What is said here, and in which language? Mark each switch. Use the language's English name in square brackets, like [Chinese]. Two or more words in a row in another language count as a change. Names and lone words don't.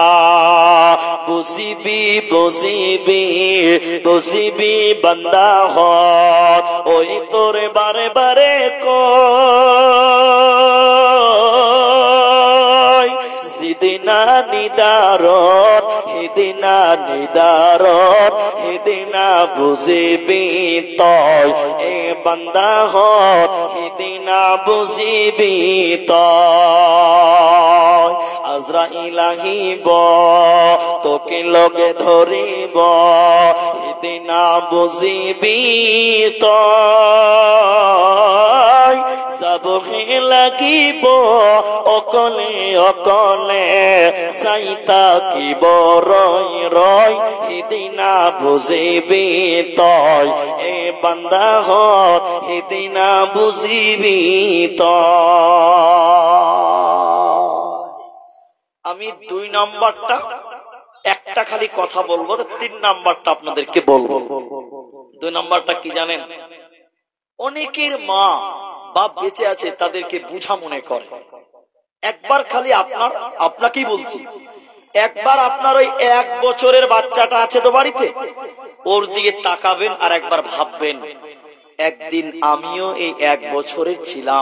[Sylheti] বুঝিবি বুঝিবি বুঝিবি বান্দা হত, ওই তোরে বারে বারে হিদিনা নিদারত, হিদিনা নিদারত, হিদিনা বুঝিবি তয়, এ বান্দা হত হিদিনা বুঝিবি তয়। আজরাইল আহিব, তোকে তোকে লগে ধরিব সেদিনা বুঝিবি তই যাবহে লাগিব অকলে অকলে চাইতা কিব রই রই সেদিনা বুঝিবি তই এ বান্দা হত সেদিনা বুঝিবি তই। [Bangla] আমি 2 নাম্বারটা একটা খালি কথা বলবো, 3 নাম্বারটা আপনাদেরকে বলবো। 2 নাম্বারটা কি জানেন? অনেকের মা বাপ বেঁচে আছে, তাদেরকে বুঝা মনে করে। একবার খালি আপনাকেই বলছি, একবার আপনার ওই 1 বছরের বাচ্চাটা আছে তো বাড়িতে, ওর দিকে তাকাবেন আর একবার ভাববেন, একদিন আমিও এই 1 বছরের ছিলাম।